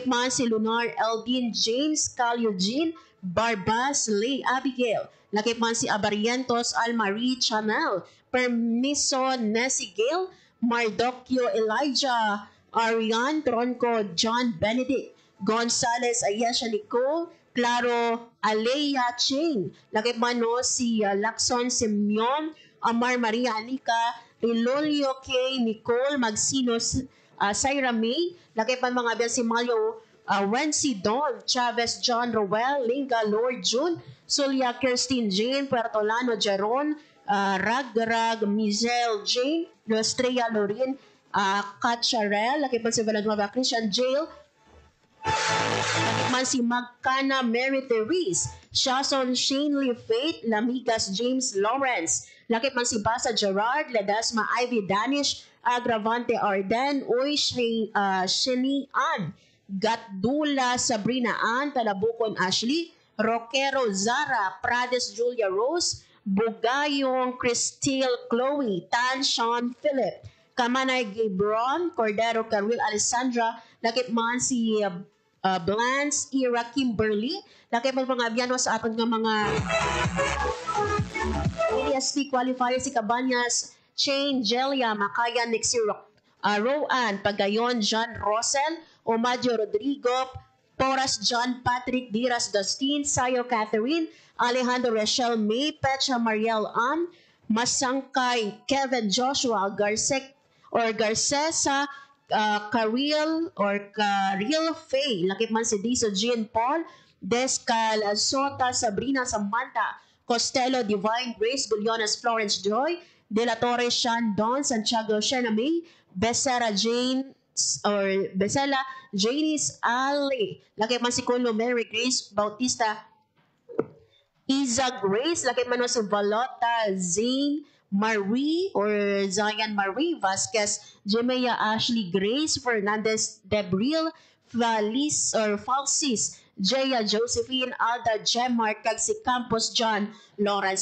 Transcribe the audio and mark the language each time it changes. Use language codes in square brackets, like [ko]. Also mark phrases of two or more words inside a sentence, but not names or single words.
[hil] man si Lunar Eldin James, Cal Eugene, Barbas Lee Abigail, lakip man si Abarientos Almarie Chanel, Permiso Nesigail, Mardocchio Elijah, Arian Tronco John Benedict, Gonzales Ayesha Nicole, Claro Aleya Ching, lakip man no si Lacson Simeon, Amar Maria Anika, Ilolio K. Nicole Magsinos Syra May, laki pa mga biyan si Mario Wency Don, Chavez John Roel, Linga Lord June, Sulia Kirstine Jane, Puertolano Jaron, Ragrag Mizel Jane, Nostrea Lorin, Katcharel, laki pa si Valenzuela Christian Jail, man si Magkana Mary Therese, Shason Shanley Faith, Lamigas James Lawrence, lakit man si Basa Gerard, Ledesma Ivy Danish, Agravante Arden, Uy Shani Ann, Gatdula Sabrina Ann, Talabukon Ashley, Roquero Zara, Prades Julia Rose, Bugayong Cristil Chloe, Tan Sean Philip, Kamanay Gabron, Cordero Carwil Alessandra, lakit man si Blance Ira Kimberly, lakit man mga biyano sa aton nga mga ESP qualifier si Cabanyas, Chain Jelia, Makaya Nixie Roan, Pagayon John Rosel, Omadio Rodrigo, Poras John Patrick Diras Dustin, Sayo Catherine, Alejandro Rachel May, Pecha Mariel Ann, Masangkay Kevin Joshua Garcesa, Karil Faye, lakit man si Diso Jean Paul, Descal Sota, Sabrina Samantha, Costello Divine Grace, Guliones Florence Joy, De La Torre Sean Don, Santiago Shena May, Becerra Janice Ali, lakit man si Kuno Mary Grace Bautista, Iza Grace, lakit man si Valota Zane Marie or Zion Marie Vasquez, Jemea Ashley Grace Fernandez Debril, Falsis, Jaya Josephine Alda Gemmark, kag si Campos John Lawrence.